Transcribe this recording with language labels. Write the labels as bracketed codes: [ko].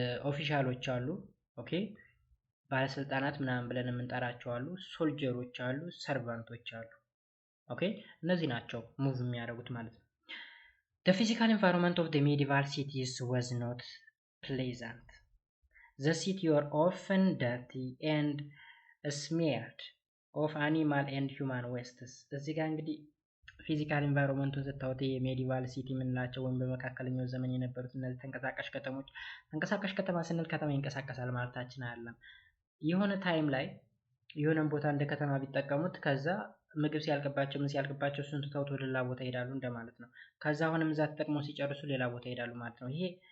[am] ኦፊሻሎች አሉ ኦኬ ባለስልጣናት ምናምን ብለን የምንጠራቸው አሉ ሶልጀሮች አሉ ሰርቫንቶች አሉ ኦኬ እነዚህ ናቸው ሙቭ የሚያደርጉት ማለት ነው [en] The physical environment of the medieval cities was not pleasant. The cities were often dirty and smeared of animal and human wastes. [am] እዚህ ጋር እንግዲህ ፊዚካል ኢንቫይሮንመንቱን ስታዩት የሜዲቫል ሲቲ የምንላቸው ወይም በመካከለኛው ዘመን የነበሩት እነዚህ ተንቀሳቃሽ ከተሞች ተንቀሳቃሽ ከተማ ስንል ከተማ ይንቀሳቀሳል ማለታችን አይደለም የሆነ ታይም ላይ የሆነን ቦታ እንደ ከተማ ቢጠቀሙት ከዛ ምግብ ሲያልቅባቸው ምን ሲያልቅባቸው እሱን ትተውት ወደ ሌላ ቦታ ይሄዳሉ እንደማለት ነው ከዛ አሁንም እዛ ተጠቅመው ሲጨርሱ ሌላ ቦታ ይሄዳሉ ማለት ነው ይሄ